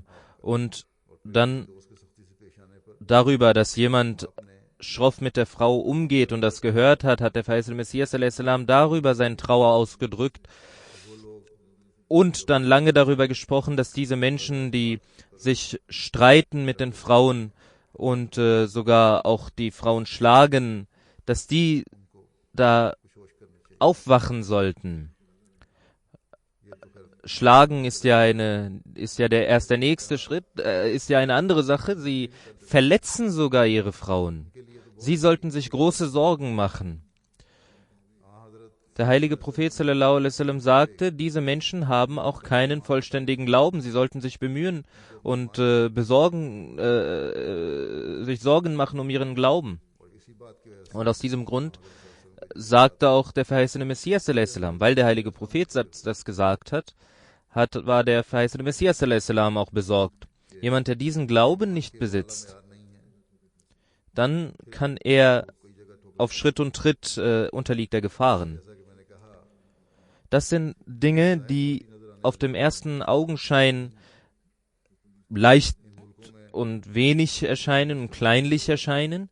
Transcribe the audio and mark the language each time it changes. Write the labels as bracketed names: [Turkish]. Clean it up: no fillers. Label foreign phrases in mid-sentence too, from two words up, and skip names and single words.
[German] Und dann darüber, dass jemand schroff mit der Frau umgeht und das gehört hat, hat der verheißene Messias salam darüber seine Trauer ausgedrückt und dann lange darüber gesprochen, dass diese Menschen, die sich streiten mit den Frauen und sogar auch die Frauen schlagen, dass die da aufwachen sollten. Schlagen ist ja der nächste Schritt, ist ja eine andere Sache. Sie verletzen sogar ihre Frauen. Sie sollten sich große Sorgen machen. Der heilige Prophet [Arabic] صلى الله عليه وسلم [German] sagte, diese Menschen haben auch keinen vollständigen Glauben. Sie sollten sich bemühen und sich Sorgen machen um ihren Glauben. Und aus diesem Grund sagte auch der verheißene Messias [Arabic] صلى الله عليه وسلم, [German] weil der heilige Prophet das gesagt hat, war der verheißene Messias [Arabic] صلى الله عليه وسلم [German] auch besorgt. Jemand, der diesen Glauben nicht besitzt, dann kann er auf Schritt und Tritt unterliegt er Gefahren. Das sind Dinge, die auf dem ersten Augenschein leicht und wenig erscheinen und kleinlich erscheinen.